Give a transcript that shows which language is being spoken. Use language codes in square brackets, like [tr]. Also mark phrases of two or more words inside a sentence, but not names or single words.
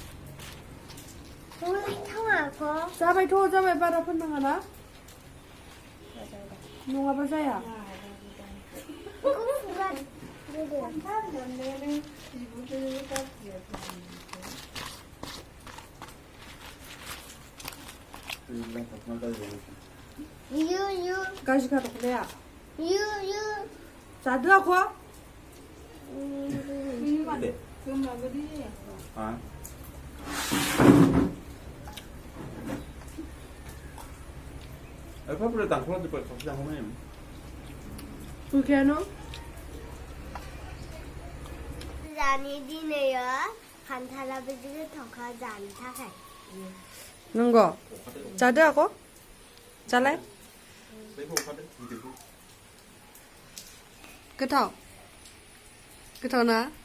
[brx] जाबाय बारा फोननाङा ना नङाबा जाया गाज्रि खादोंलाया जादो आखौ [es] Pablo tampoco te puedes pasar con él. ¿Por qué no? [brx] जानि दिनैयो खान्थालाबो गोथावखा जानो थाखाय नंगौ जादो आखौ जालाय गोथाव गोथाव ना